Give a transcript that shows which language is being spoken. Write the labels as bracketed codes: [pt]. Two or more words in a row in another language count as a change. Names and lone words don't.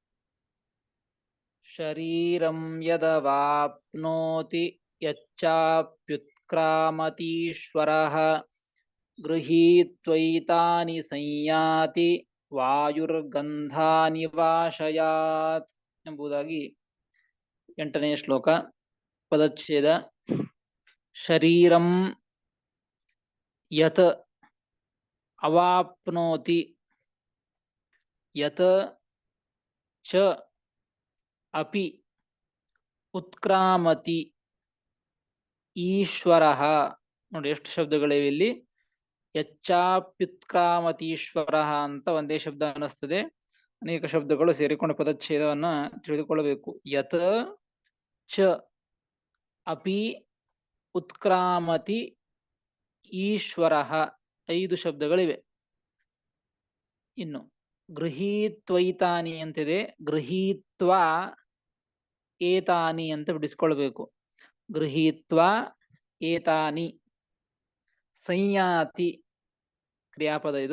[sa] ಶರೀರಂ ಯದವಾಪ್ನೋತಿ ಯಚ್ಚಾಪ್ಯುತ್ಕ್ರಾಮತೀಶ್ವರಃ ಗೃಹೀತ್ವೈತಾನಿ ಸಂಯಾತಿ ವಾಯುರ್ಗಂಧಾನಿ ವಾಶಯಾತ್ [kn] ಎಂಬುದಾಗಿ 8ನೇ ಶ್ಲೋಕ. ಪದಚ್ಛೇದ. [sa] ಶರೀರಂ ಯತ್ ಅವಾಪ್ನೋತಿ ಯತ್ ಚ ಅಪಿ ಉತ್ಕ್ರಾಮತಿ ಈಶ್ವರಃ. [kn] ನೋಡಿ ಎಷ್ಟು ಶಬ್ದಗಳಿವೆ ಇಲ್ಲಿ. ಯಚ್ಚಾಪ್ಯುತ್ಕ್ರಾಮತೀಶ್ವರಃ ಅಂತ ಒಂದೇ ಶಬ್ದ ಅನ್ನಿಸ್ತದೆ. ಅನೇಕ ಶಬ್ದಗಳು ಸೇರಿಕೊಂಡು ಪದಚ್ಛೇದವನ್ನ ತಿಳಿದುಕೊಳ್ಳಬೇಕು. [sa] ಯತ್ ಚ ಅಪಿ ಉತ್ಕ್ರಾಮತಿ ಈಶ್ವರಃ 5 ಶಬ್ದಗಳಿವೆ. [kn] ಇನ್ನು ಗೃಹೀತ್ವೈತಾನಿ ಅಂತಿದೆ, [sa] ಗೃಹೀತ್ವ ಏತಾನಿ [kn] ಅಂತ ಬಿಡಿಸ್ಕೊಳ್ಬೇಕು. [sa] ಗೃಹೀತ್ವ ಏತಾನಿ. [kn] ಸಂಯಾತಿ ಕ್ರಿಯಾಪದ ಇದು.